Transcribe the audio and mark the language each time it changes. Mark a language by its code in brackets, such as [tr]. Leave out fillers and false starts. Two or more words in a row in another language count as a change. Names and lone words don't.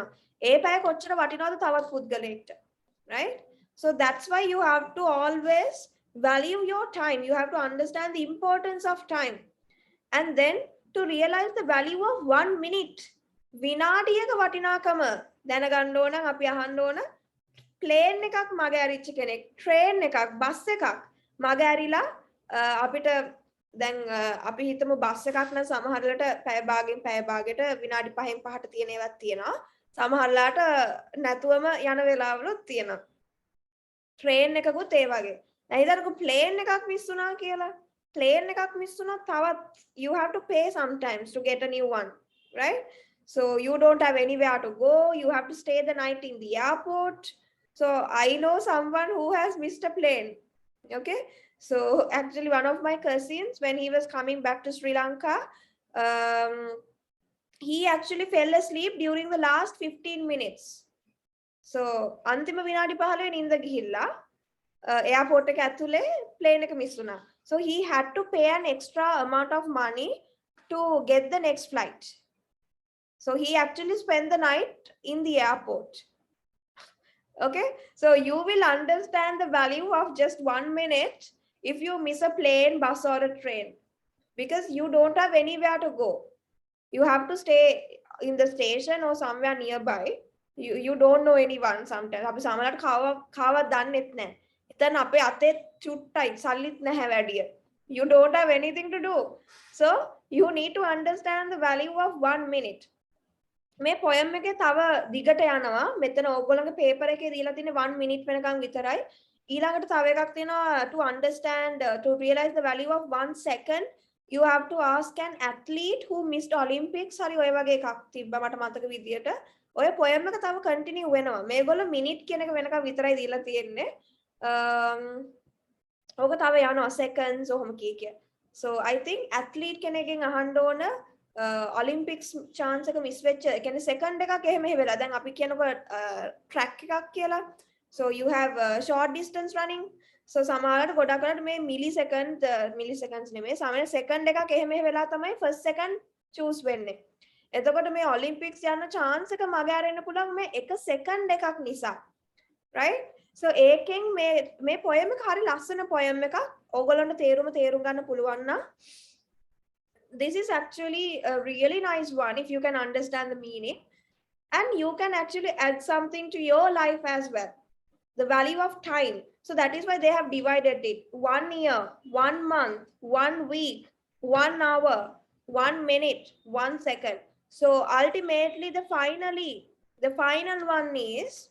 [si] ඒ පැය කොච්චර වටිනවද තවත් පුද්ගලයෙක්ට. [en] Right? So that's why you have to always value your time. You have to understand the importance of time. And then to realize the value of 1 minute. [si] විනාඩියක වටිනාකම දැනගන්න ඕන අපි අහන්න ඕන ප්ලේන් එකක් මග ඇරිච්ච කෙනෙක් ට්‍රේන් එකක් බස් එකක් මග ඇරිලා අපිට දැන් අපි හිතමු බස් එකක් නම් සමහරවිට පැය භාගයට විනාඩි 5න් 5ට තියෙන ඒවාත් තියෙනවා සමහරලාට නැතුවම යන වෙලාවලුත් තියෙනවා ට්‍රේන් එකකුත් ඒ වගේ දැන් ඉතින් ප්ලේන් එකක් මිස් වුණා කියලා ප්ලේන් එකක් මිස් වුණා තවත් [en] you have to pay sometimes to get a new one right so you don't have anywhere to go you have to stay the night in the airport so I know someone who has missed a plane okay so actually one of my cousins when he was coming back to Sri Lanka he actually fell asleep during the last 15 minutes so [si] අන්තිම විනාඩි 15 නිින්ද ගිහිල්ලා airport එක ඇතුලේ plane එක මිස් වුණා [en] so he had to pay an extra amount of money to get the next flight so he actually spent the night in the airport okay so you will understand the value of just 1 minute if you miss a plane bus or a train because you don't have anywhere to go you have to stay in the station or somewhere nearby you don't know anyone sometimes [si] අපි සමහරවිට කාවත් දන්නෙත් නැහැ එතන අපේ අතේ චුට්ටයි සල්ලිත් නැහැ වැඩිය [en] you don't have anything to do so you need to understand the value of 1 minute [si] මේ poem එකේ තව දිගට යනවා මෙතන ඕගොල්ලන්ගේ paper එකේ දීලා තියෙන්නේ 1 minute වෙනකන් විතරයි ඊළඟට තව එකක් තියෙනවා [en] to understand to realize the value of 1 second you have to ask an athlete who missed Olympics [si] හරි ඔය වගේ එකක් තිබ්බා මට මතක විදියට ඔය poem එක තව continue වෙනවා මේගොල්ලෝ minute කියන එක වෙනකන් විතරයි දීලා තියෙන්නේ ඕක තව යනවා seconds ඔහොම කිය [en] so I think [si] athlete කෙනෙක්ගෙන් අහන්න ඕන Olympics chance එක මිස් වෙච්ච ඒ කියන්නේ second එකක් එහෙම වෙලා දැන් අපි කියනකො track එකක් කියලා [en] so you have short distance running so [si] සමහරවිට ගොඩක් වෙලාවට මේ milliseconds නෙමෙයි සමහර second එකක් එහෙම වෙලා තමයි [en] first second choose [si] වෙන්නේ එතකොට මේ Olympics යන chance එක මග ඇරෙන්න පුළුවන් මේ එක second එකක් නිසා [en] right so [si] ඒකෙන් මේ poem එක හරි ලස්සන poem එකක් ඕගොල්ලන්ට තේරුම් ගන්න පුළුවන් නම් [en] this is actually a really nice one if you can understand the meaning and you can actually add something to your life as well the value of time so that is why they have divided it 1 year 1 month 1 week 1 hour 1 minute 1 second so ultimately the final one is